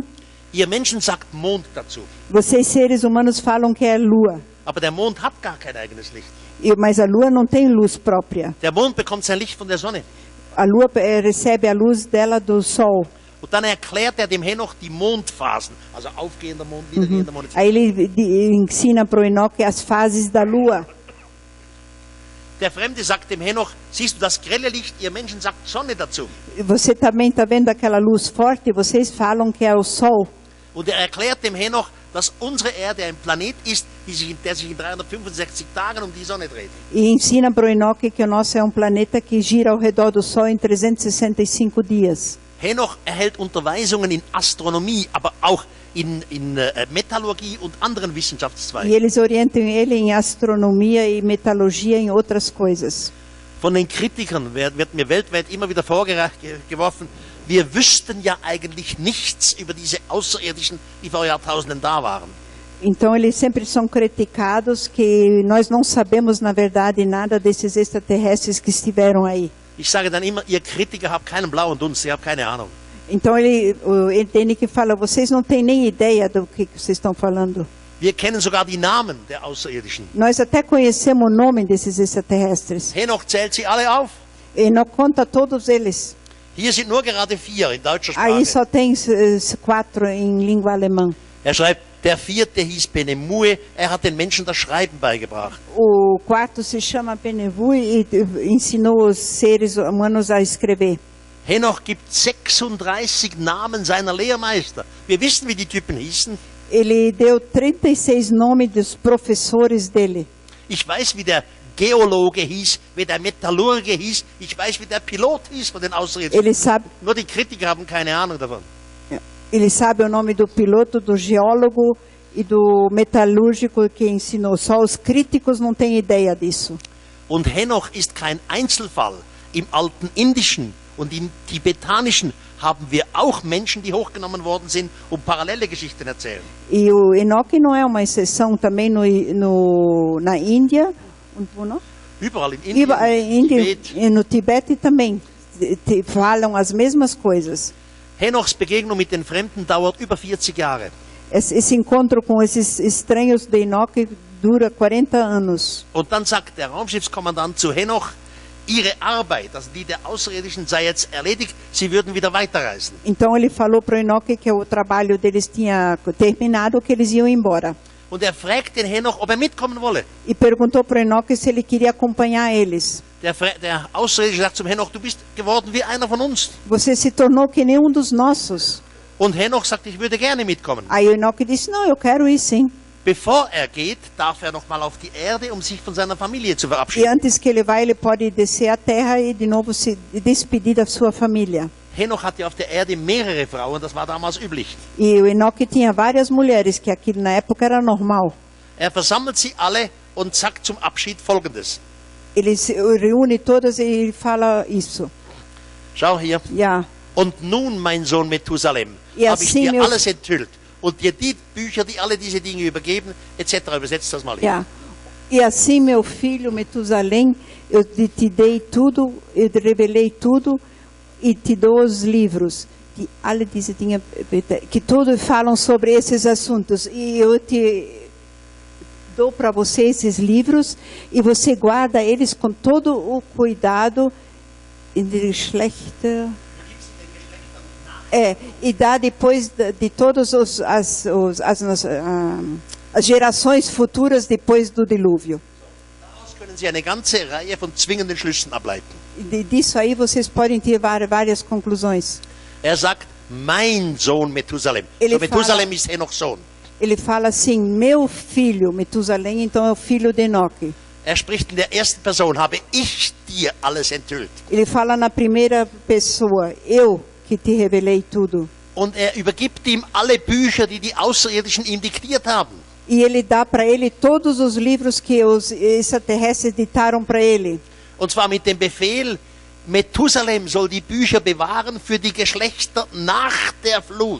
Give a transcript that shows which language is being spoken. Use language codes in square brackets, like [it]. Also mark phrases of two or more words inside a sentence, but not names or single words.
[de] Ihr Menschen sagt Mond dazu. [pt] Vocês seres humanos falam que é lua. [de] Aber der Mond hat gar kein eigenes Licht. [pt] Mas a lua não tem luz própria. [de] Der Mond bekommt sein Licht von der Sonne. [pt] A lua recebe a luz dela do sol. [de] Und dann erklärt dem Henoch die Mondphasen, also aufgehender Mond, niedergehender Mond. [pt] Aí ele ensina para o Enoque as fases da lua. [de] Der Fremde sagt dem Henoch, siehst du das grelle Licht, ihr Menschen sagt Sonne dazu. [pt] Você também está vendo aquela luz forte, vocês falam que é o sol. [de] Und erklärt dem Henoch, dass unsere Erde ein Planet ist, der sich in 365 Tagen um die Sonne dreht. [pt] E ensina para o Enoque que o nosso é planeta que gira ao redor do Sol em 365 dias. [de] Henoch erhält Unterweisungen in Astronomie, aber auch in Metallurgie und anderen Wissenschaftszweigen. [pt] E eles orientam ele em astronomia e metalurgia em outras coisas. [de] Von den Kritikern wird mir weltweit immer wieder vorgeworfen, wir wüssten ja eigentlich nichts über diese Außerirdischen, die vor Jahrtausenden da waren. [pt] Então eles sempre são criticados que nós não sabemos na verdade nada desses extraterrestres que estiveram aí. [de] Ich sage dann immer, ihr Kritiker habt keinen blauen Dunst, ihr habt keine Ahnung. [pt] Então ele tem que falar, vocês não têm nem ideia do que vocês estão falando. [de] Wir kennen sogar die Namen der Außerirdischen. [pt] Nós até conhecemos o nome desses extraterrestres. [de] Henoch zählt sie alle auf. [pt] Enoch conta todos eles. [de] Hier sind nur gerade 4 in deutscher [pt] Aí [de] Sprache. [pt] só tem 4 em língua alemã. [de] Er schreibt, der 4. hieß Benemue, er hat den Menschen das Schreiben beigebracht. [pt] O 4 se chama Benevui e ensinou os seres humanos a escrever. [de] Henoch gibt 36 Namen seiner Lehrmeister. Wir wissen, wie die Typen hießen. [pt] Ele deu 36 nomes dos professores dele. [de] Ich weiß, wie der Geologe hieß, wie der Metallurge hieß. Ich weiß, wie der Pilot hieß von den Außerirdischen. [pt] Ele sabe, [de] Nur die Kritiker haben keine Ahnung davon. [pt] ele sabe o nome do piloto, do geólogo e do metalúrgico que ensinou. Só os críticos não têm ideia disso. [de] Und Henoch ist kein Einzelfall. Im alten Indischen und im Tibetanischen haben wir auch Menschen, die hochgenommen worden sind, um parallele Geschichten erzählen. [pt] E o Enoque não é uma exceção também na Índia. [de] Und wo noch? Überall in Indien, Tibet. [pt] E no Tibete também falam as mesmas coisas. [de] Henochs Begegnung mit den Fremden dauert über 40 Jahre. [pt] Esse encontro com esses estranhos de Enoque dura 40 anos. [de] Und dann sagt der Raumschiffskommandant zu Henoch, ihre Arbeit, also die der Außerirdischen, sei jetzt erledigt, sie würden wieder weiterreisen. [pt] Então ele falou para o Enoque que o trabalho deles tinha terminado, que eles iam embora. [de] Und er fragt den Henoch, ob er mitkommen wolle. [pt] E perguntou para o Enoque se ele queria acompanhar eles. [de] Der Außerirdische sagt zum Henoch, du bist geworden wie einer von uns. [pt] Você se tornou que nem dos nossos. [de] Und Henoch sagt, ich würde gerne mitkommen. [pt] Aí o Enoque disse, não, eu quero ir sim. [de] Bevor er geht, darf er noch mal auf die Erde, um sich von seiner Familie zu [pt] E [de] verabschieden. [pt] antes que ele vá, ele pode descer à terra e de novo se despedir da sua família. [de] Henoch hatte auf der Erde mehrere Frauen, das war damals üblich. [pt] E o Enoque tinha várias mulheres, que aqui na época era normal. [de] Er versammelt sie alle und sagt zum Abschied Folgendes. [pt] Ele se reúne todas e fala isso. [de] Schau hier. Ja. Und nun, mein Sohn Methusalem, Ja, habe ich dir Simeon- alles enthüllt und dir die Bücher, die alle diese Dinge übergeben, etc. Übersetzt das mal hier. Ja. [pt] E assim, meu filho Metusalém, eu te dei tudo, eu te revelei tudo e te dou os livros. [de] Alle diese Dinge, [pt] que todos falam sobre esses assuntos. E eu te dou para você esses livros e você guarda eles com todo o cuidado [de] in der Geschlechter. [pt] E dá depois de todos as gerações futuras depois do dilúvio. [de] Daraus können Sie eine ganze Reihe von zwingenden Schlüssen ableiten. [pt] Disso aí vocês podem tirar várias conclusões. [de] Sagt, mein Sohn Methusalem. [pt] Ele [de] Methusalem ist Henochs Sohn. [pt] Ele fala assim, meu filho, Metusalém, então é o filho de Enoque. [de] Spricht in der ersten Person, habe ich dir alles enthüllt. [pt] Ele fala na primeira pessoa, eu que te revelei tudo. [de] Und übergibt ihm alle Bücher, die die Außerirdischen ihm diktiert haben. [pt] E ele dá para ele todos os livros que os extraterrestres ditaram para ele. [de] Und zwar mit dem Befehl, Methusalem soll die Bücher bewahren für die Geschlechter nach der Flut.